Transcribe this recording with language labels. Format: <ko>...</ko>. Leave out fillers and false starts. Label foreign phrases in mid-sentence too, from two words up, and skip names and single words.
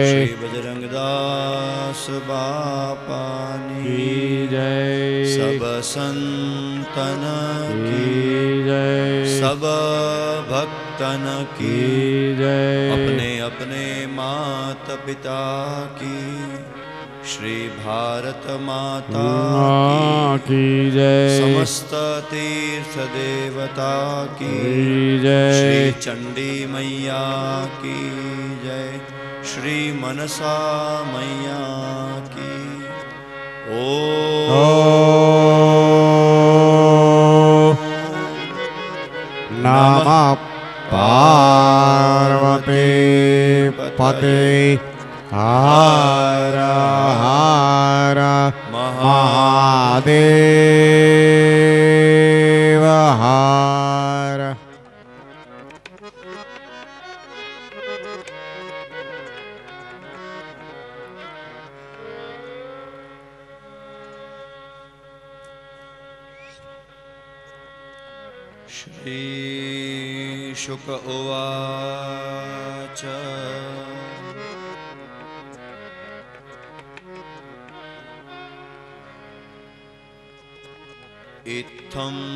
<hi>श्री बजरंगदास बापानी की जय। सब संतन की जय। सब भक्तन की जय। अपने अपने मात पिता की श्री भारत माता की जय। समस्त तीर्थ देवता की जय। श्री चंडी मैया की जय। श्री मनसा मैया की ओ</hi> <sa>नमः पार्वती पते हर हर महादेव हर। श्री शुक उवाच इत्थं</sa>